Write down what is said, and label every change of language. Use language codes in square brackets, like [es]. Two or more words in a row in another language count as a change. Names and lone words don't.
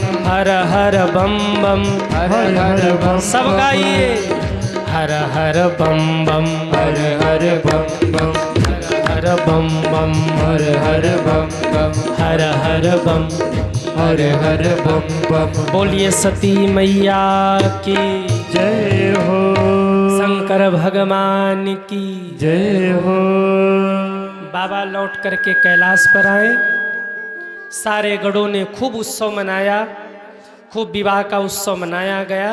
[hi] हर हर बम बम, हर हर बम, सब गाइए, हर हर बम बम, हर हर बम बम, हर बम बम, हर हर बम बम, हर हर बम। हर हर बम बम। बोलिए सती मैया की जय हो। शंकर शंकर भगवान की जय हो। बाबा लौट करके कैलाश पर आए। सारे गढ़ों ने खूब उत्सव मनाया, खूब विवाह का उत्सव मनाया गया।